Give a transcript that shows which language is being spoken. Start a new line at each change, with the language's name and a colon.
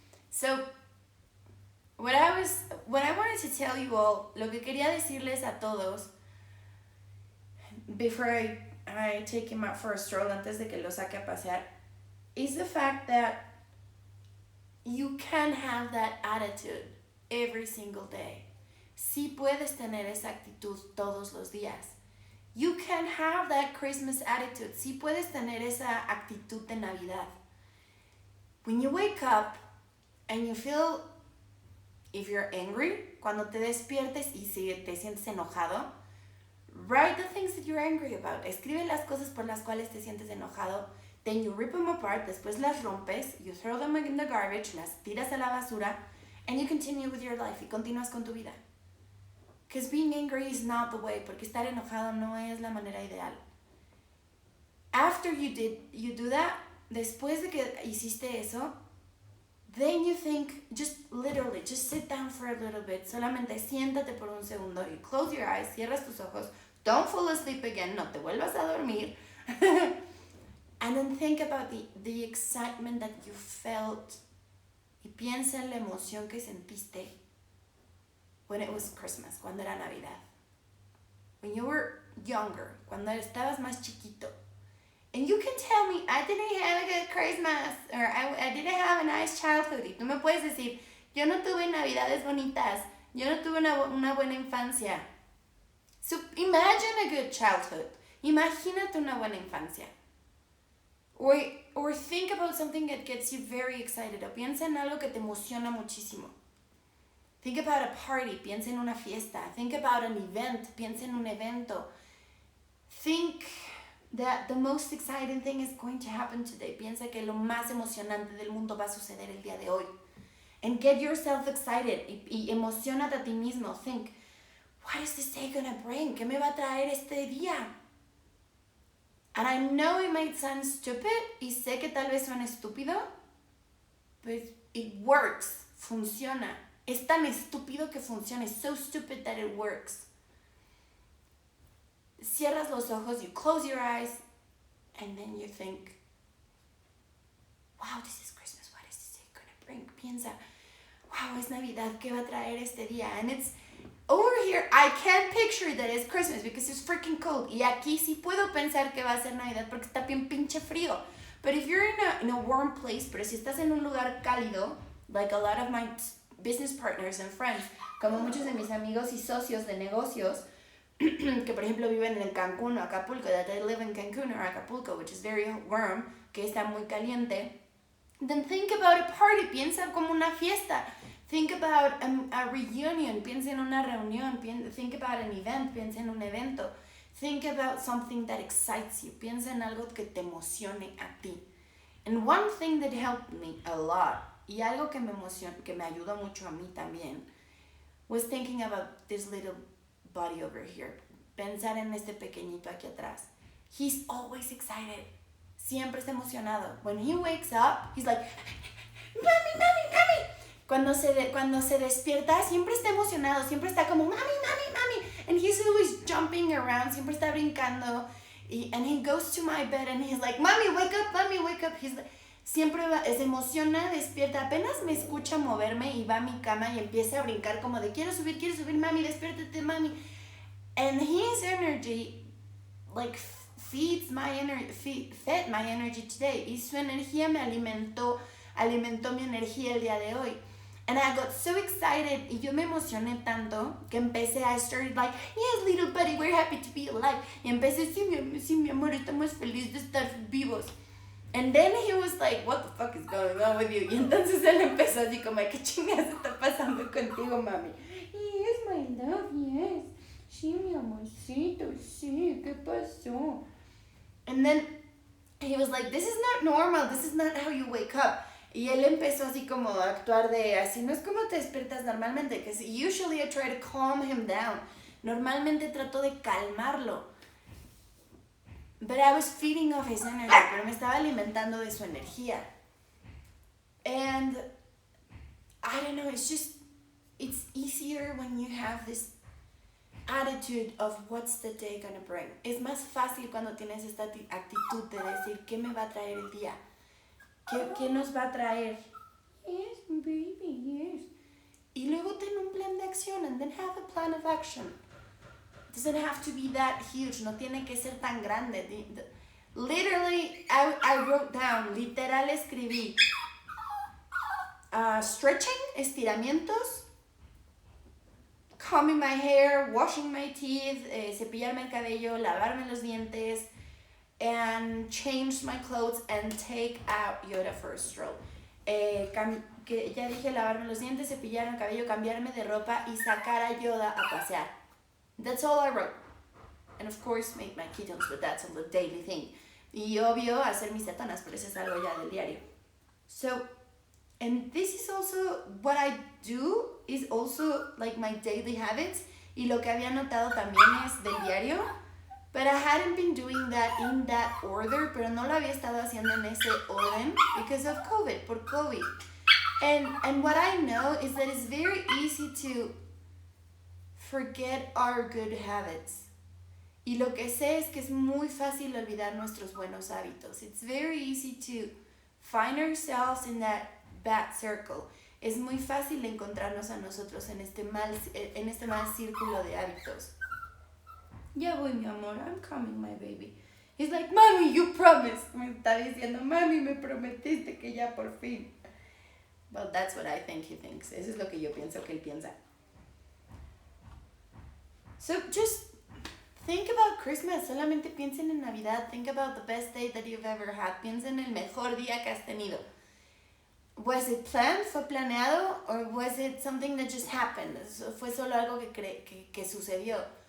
English: So, what I wanted to tell you all,
Spanish: lo que quería decirles a todos,
English: before I take him out for a stroll,
Spanish: antes de que lo saque a pasear,
English: is the fact that you can have that attitude every single day.
Spanish: Sí puedes tener esa actitud todos los días.
English: You can have that Christmas attitude.
Spanish: Sí puedes tener esa actitud de Navidad.
English: When you wake up and you feel, if you're angry,
Spanish: cuando te despiertes y si te sientes enojado,
English: write the things that you're angry about.
Spanish: Escribe las cosas por las cuales te sientes enojado.
English: Then you rip them apart,
Spanish: después las rompes,
English: you throw them in the garbage,
Spanish: las tiras a la basura,
English: and you continue with your life
Spanish: y continúas con tu vida.
English: Because being angry is not the way,
Spanish: porque estar enojado no es la manera ideal.
English: After you do that,
Spanish: después de que hiciste eso,
English: then you think, just sit down for a little bit,
Spanish: solamente siéntate por un segundo,
English: you close your eyes,
Spanish: cierras tus ojos,
English: don't fall asleep again,
Spanish: no te vuelvas a dormir,
English: And then think about the excitement that you felt.
Spanish: Y piensa en la emoción que sentiste
English: when it was Christmas,
Spanish: cuando era Navidad.
English: When you were younger,
Spanish: cuando estabas más chiquito.
English: And you can tell me, I didn't have a good Christmas, or I didn't have a nice childhood.
Spanish: Y tú me puedes decir, yo no tuve Navidades bonitas, yo no tuve una buena infancia.
English: So imagine a good childhood.
Spanish: Imagínate una buena infancia.
English: Or think about something that gets you very excited.
Spanish: O piensa en algo que te emociona muchísimo.
English: Think about a party.
Spanish: Piensa en una fiesta.
English: Think about an event.
Spanish: Piensa en un evento.
English: Think that the most exciting thing is going to happen today.
Spanish: Piensa que lo más emocionante del mundo va a suceder el día de hoy.
English: And get yourself excited.
Spanish: Y emocionate a ti mismo.
English: Think, what is this day gonna bring?
Spanish: ¿Qué me va a traer este día?
English: And I know it might sound stupid,
Spanish: y sé que tal vez suene estúpido,
English: but it works,
Spanish: funciona. Es tan estúpido que funciona.
English: It's so stupid that it works.
Spanish: Cierras los ojos,
English: you close your eyes, and then you think, wow, this is Christmas, what is this day gonna bring?
Spanish: Piensa, wow, es Navidad, ¿qué va a traer este día?
English: And it's over here, I can't picture that it's Christmas because it's freaking cold.
Spanish: Y aquí sí puedo pensar que va a ser Navidad porque está bien pinche frío.
English: But if you're in a warm place,
Spanish: pero si estás en un lugar cálido,
English: like a lot of my business partners and friends,
Spanish: como muchos de mis amigos y socios de negocios, que por ejemplo viven en Cancún o Acapulco,
English: that they live in Cancún or Acapulco, which is very warm,
Spanish: que está muy caliente,
English: then think about a party,
Spanish: piensa como una fiesta.
English: Think about a reunion,
Spanish: piensa en una reunión,
English: think about an event,
Spanish: piensa en un evento.
English: Think about something that excites you,
Spanish: piensa en algo que te emocione a ti.
English: And one thing that helped me a lot,
Spanish: y algo que que me ayudó mucho a mí también,
English: was thinking about this little buddy over here.
Spanish: Pensar en este pequeñito aquí atrás.
English: He's always excited.
Spanish: Siempre está emocionado.
English: When he wakes up, he's like, mami, mami, mami.
Spanish: Cuando se despierta, siempre está emocionado, siempre está como, mami, mami, mami.
English: And he's always jumping around,
Spanish: siempre está brincando.
English: And he goes to my bed and he's like, mami, wake up, mami, wake up. He's like,
Spanish: siempre se emociona, despierta. Apenas me escucha moverme y va a mi cama y empieza a brincar como de, quiero subir, mami, despiértate, mami.
English: And his energy, like, fed my energy today.
Spanish: Y su energía me alimentó mi energía el día de hoy.
English: And I got so excited,
Spanish: y yo me emocioné tanto,
English: que I started like, yes, little buddy, we're happy to be alive.
Spanish: Y empecé, sí, mi amor, estamos felices de estar vivos.
English: And then he was like, what the fuck is going on with you?
Spanish: Y entonces él empezó así como, ¿qué chingas está pasando contigo, mami?
English: Yes, my love, yes.
Spanish: Sí, mi amorcito, sí, ¿qué pasó?
English: And then he was like, this is not normal, this is not how you wake up.
Spanish: Y él empezó así como a actuar de, así no es como te despiertas normalmente, que
English: usually I try to calm him down.
Spanish: Normalmente trato de calmarlo.
English: But I was feeding off his energy,
Spanish: pero me estaba alimentando de su energía.
English: And I don't know, it's easier when you have this attitude of what's the day gonna bring.
Spanish: Es más fácil cuando tienes esta actitud de decir, ¿qué me va a traer el día? ¿Qué nos va a traer?
English: Yes, baby, yes.
Spanish: Y luego ten un plan de acción,
English: and then have a plan of action. It doesn't have to be that huge,
Spanish: no tiene que ser tan grande.
English: Literally, I wrote down,
Spanish: literal escribí,
English: stretching,
Spanish: estiramientos,
English: combing my hair, washing my teeth,
Spanish: cepillarme el cabello, lavarme los dientes,
English: and change my clothes and take out Yoda for a stroll.
Spanish: Que ya dije lavarme los dientes, cepillarme el cabello, cambiarme de ropa y sacar a Yoda a pasear.
English: That's all I wrote. And of course, make my kittens, but that's a daily thing.
Spanish: Y obvio, hacer mis satanas, pero eso es algo ya del diario.
English: So, and this is also what I do, is also like my daily habits.
Spanish: Y lo que había notado también es del diario.
English: But I hadn't been doing that in that order,
Spanish: pero no lo había estado haciendo en ese orden
English: because of COVID,
Spanish: por COVID.
English: And what I know is that it's very easy to forget our good habits.
Spanish: Y lo que sé es que es muy fácil olvidar nuestros buenos hábitos.
English: It's very easy to find ourselves in that bad circle.
Spanish: Es muy fácil encontrarnos a nosotros en este mal círculo de hábitos. Ya voy, mi amor.
English: I'm coming, my baby. He's like, Mami, you promised.
Spanish: Me está diciendo, Mami, me prometiste que ya por fin.
English: Well, that's what I think he thinks.
Spanish: Eso es lo que yo pienso que él piensa.
English: So just think about Christmas.
Spanish: Solamente piensen en Navidad.
English: Think about the best day that you've ever had.
Spanish: Piensa en el mejor día que has tenido.
English: Was it planned?
Spanish: ¿Fue planeado?
English: Or was it something that just happened?
Spanish: ¿Fue solo algo que sucedió?